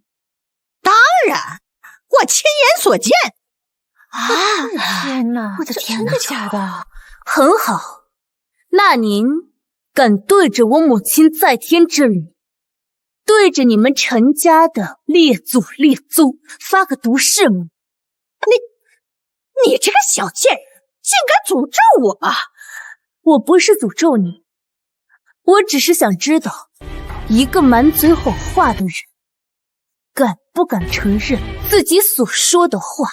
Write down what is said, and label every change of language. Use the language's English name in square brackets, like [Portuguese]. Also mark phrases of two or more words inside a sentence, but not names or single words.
[Chinese] 當然，我親眼所見。啊！天哪！我的天哪！真的假的？很好，那您敢對着我母親在天之靈，對着你們陳家的列祖列宗發個毒誓嗎？你這個小賤人，竟敢詛咒我啊！我不是詛咒你。我只是想知道，一個滿嘴謊話的人，敢不敢承認自己所說的話？